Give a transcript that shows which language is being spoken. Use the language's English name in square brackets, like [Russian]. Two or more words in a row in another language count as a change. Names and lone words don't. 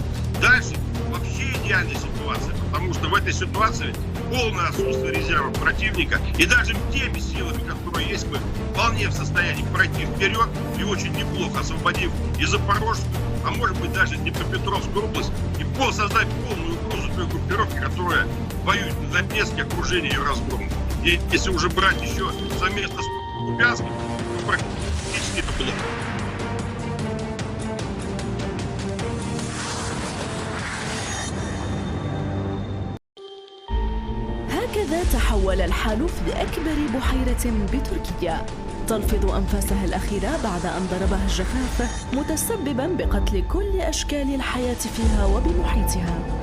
[Russian] Дальше вообще идеальная ситуация, потому что в этой ситуации полное отсутствие резервов противника, и даже теми силами, которые есть, мы вполне в состоянии пройти вперед и очень неплохо освободив и Запорожскую, а может быть даже Днепропетровскую область, и создать полную угрозу той группировки, которая воюет на Донецке, окружение ее разгромом. И если уже брать еще совместно с Купянским, то практически это плохо. [Arabic] هكذا تحول الحال في أكبر بحيرة بتركيا تلفظ أنفاسها الأخيرة بعد أن ضربها الجفاف متسببا بقتل كل أشكال الحياة فيها وبمحيطها.